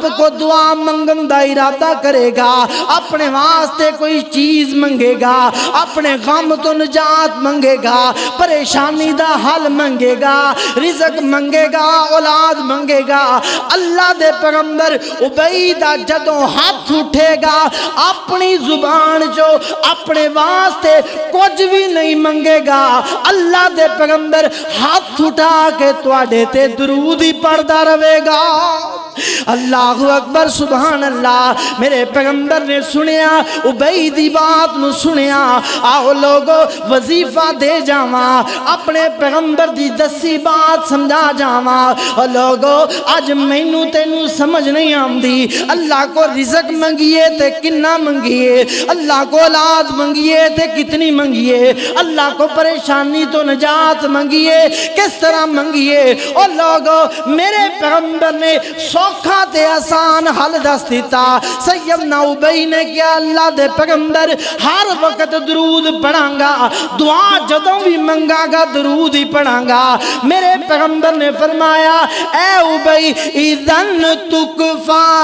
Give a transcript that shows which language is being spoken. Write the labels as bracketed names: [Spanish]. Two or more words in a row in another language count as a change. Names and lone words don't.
[Punjabi] کو دعا منگن دا ارادہ کرے گا اپنے واسطے کوئی چیز منگے گا اپنے غم تو نجات منگے گا پریشانی دا حل منگے گا رزق منگے گا اولاد منگے گا اللہ دے پیغمبر ابئی دا جدوں ہاتھ اٹھے گا اپنی زبان جو اپنے واسطے کچھ بھی نہیں منگے گا اللہ دے پیغمبر ہاتھ اٹھا کے تواڈے تے درود ہی پڑھدا رہے گا اللہ اکبر سبحان اللہ میرے پیغمبر نے سنیا ابئی دی بات نو سنیا آؤ لوگو وظیفہ دے جاواں اپنے پیغمبر دی دسی بات سمجھا جاواں او لوگو اج مینوں تینوں سمجھ نہیں آندی اللہ کو رزق منگیے تے کنا منگیے اللہ کو اولاد منگیے تے کتنی منگیے اللہ کو پریشانی تو نجات منگیے کس طرح منگیے او لوگو میرے پیغمبر نے سوکھا تے آسان حل دس دیتا سیدنا ابئی نے کیا اللہ دے پیغمبر ہر وقت درود پڑھاں گا دعا جدوں بھی منگا گا درود ہی پڑھاں گا میرے پیغمبر نے فرمایا اے ابئی [Arabic] اذن تکفا